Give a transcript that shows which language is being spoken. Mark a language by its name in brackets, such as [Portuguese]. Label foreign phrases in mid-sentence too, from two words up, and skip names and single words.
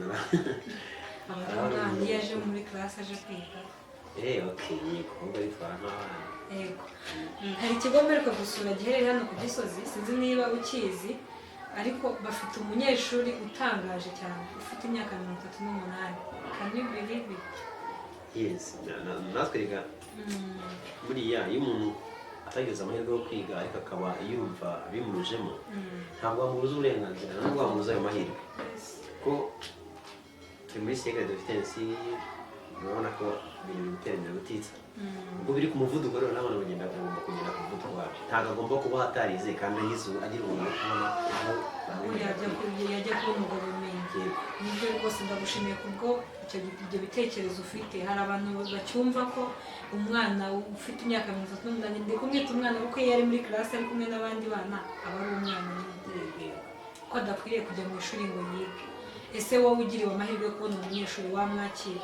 [Kinyarwanda] abana yaje muri class aje kwiga. Okay, yego ubwo bitwara nk'abana. Yego hari ikigo mperuka gusura giherereye hano ku Gisozi, sinzi niba ukizi, ariko bafite umunyeshuri utangaje cyane ufite imyaka 38. [English] Can you believe it? [Kinyarwanda] Yes, natwe rega buriya iyo umuntu atagize amahirwe yo kwiga ariko akaba yumva bimujemo ntabwo wamubuza uburenganzira ntabwo wamubuza ayo mahirwe ko turi muri [French] siècle de vitesse [Kinyarwanda] urabona ko ibintu biri gutera imbere gutitsa ubwo biri ku muvuduko rero n'abana bagomba kugenda ku muvuduko wabyo ntabwo agomba kuba hatarize kandi agira umuntu wo kubona aho yajya kubona ubwo bumenyi nibyo rwose ndagushimiye kubwo ibyo bitekerezo ufite hari abantu bacyumva ko umwana ufite imyaka 38 ndi kumwita umwana kuko iyo ari muri classe ari kumwe n'abandi bana aba ari umwana ko adakwiriye kujya mu ishuri ngo yige ese wowe ugiriwe amahirwe yo kubona umunyeshuri wamwakira